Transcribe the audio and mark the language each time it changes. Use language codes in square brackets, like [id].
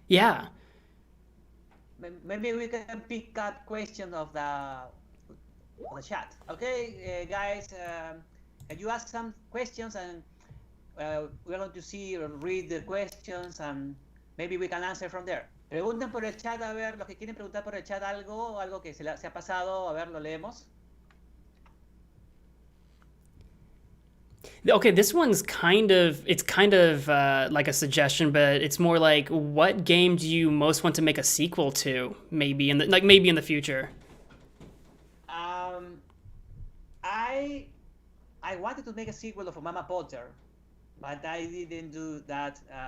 [en] Yeah. Maybe we can pick up questions of the chat. Okay, guys, can you ask some questions and we're going to see or read the questions and maybe we can answer from there. [es] Pregunten por el chat, a ver, los que quieren preguntar por el chat algo que se ha pasado, a ver, lo leemos. [en] Okay, this one's kind of like a suggestion, but it's more like, what game do you most want to make a sequel to? Maybe in the future. Um, I I wanted to make a sequel of Mama Potter, but I didn't do that.